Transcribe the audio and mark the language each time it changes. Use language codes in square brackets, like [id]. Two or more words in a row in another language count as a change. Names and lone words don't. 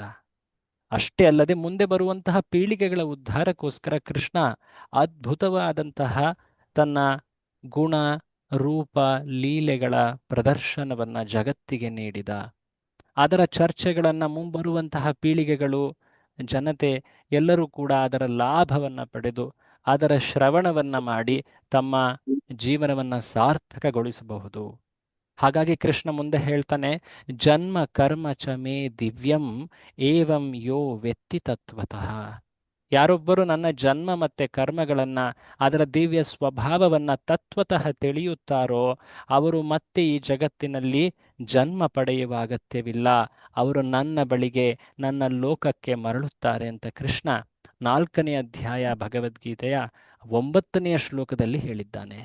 [kn] ಅಷ್ಟೇ ಅಲ್ಲದೆ ಮುಂದೆ ಬರುವಂತಹ ಪೀಳಿಗೆಗಳ ಉದ್ಧಾರಕ್ಕೋಸ್ಕರ ಕೃಷ್ಣ ಅದ್ಭುತವಾದಂತಹ ತನ್ನ ಗುಣ ರೂಪ ಲೀಲೆಗಳ ಪ್ರದರ್ಶನವನ್ನು ಜಗತ್ತಿಗೆ ನೀಡಿದ. ಅದರ ಚರ್ಚೆಗಳನ್ನು ಮುಂಬರುವಂತಹ ಪೀಳಿಗೆಗಳು, ಜನತೆ ಎಲ್ಲರೂ ಕೂಡ ಅದರ ಲಾಭವನ್ನು ಪಡೆದು ಅದರ ಶ್ರವಣವನ್ನು ಮಾಡಿ ತಮ್ಮ ಜೀವನವನ್ನು ಸಾರ್ಥಕಗೊಳಿಸಬಹುದು. ಹಾಗಾಗಿ ಕೃಷ್ಣ ಮುಂದೆ ಹೇಳ್ತಾನೆ, [sa] जन्म कर्म च मे दिव्यम् एवं यो व्यक्ति तत्वतः. [kn] ಯಾರೊಬ್ಬರು ನನ್ನ ಜನ್ಮ ಮತ್ತು ಕರ್ಮಗಳನ್ನು, ಅದರ ದಿವ್ಯ ಸ್ವಭಾವವನ್ನು ತತ್ವತಃ ತಿಳಿಯುತ್ತಾರೋ ಅವರು ಮತ್ತೆ ಈ ಜಗತ್ತಿನಲ್ಲಿ ಜನ್ಮ ಪಡೆಯುವ ಅಗತ್ಯವಿಲ್ಲ. ಅವರು ನನ್ನ ಬಳಿಗೆ, ನನ್ನ ಲೋಕಕ್ಕೆ ಮರಳುತ್ತಾರೆ ಅಂತ ಕೃಷ್ಣ 4ನೇ ಅಧ್ಯಾಯ ಭಗವದ್ಗೀತೆಯ 9ನೆಯ ಶ್ಲೋಕದಲ್ಲಿ ಹೇಳಿದ್ದಾನೆ.